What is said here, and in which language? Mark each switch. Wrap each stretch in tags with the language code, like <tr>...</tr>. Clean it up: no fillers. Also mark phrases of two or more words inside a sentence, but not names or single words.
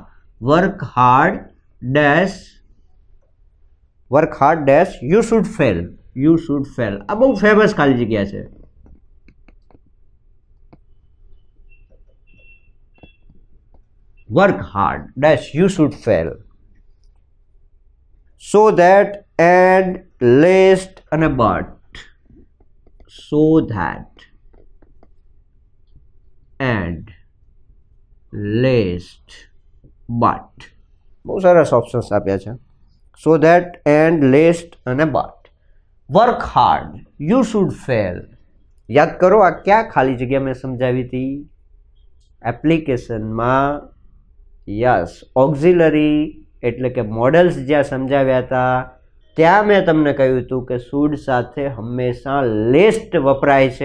<en>work hard dash you should fail, you should fail,</en> <gu>આ બહુ ફેમસ ખાલી જગ્યા છે.</gu> <en>work hard dash you should fail, so that and lest અને but, so that and lest but,</en> <gu>બહુ સરસ ઓપ્શન્સ આપ્યા છે.</gu> <en>so that and lest અને but, work hard you should fail.</en> <gu>યાદ કરો આ ક્યાં ખાલી જગ્યા મેં સમજાવી હતી એપ્લિકેશનમાં? યસ, ઓક્ઝિલરી એટલે કે મોડલ્સ જ્યાં સમજાવ્યા હતા ત્યાં મેં તમને કહ્યું હતું કે શુડ સાથે હંમેશા લેસ્ટ વપરાય છે.</gu>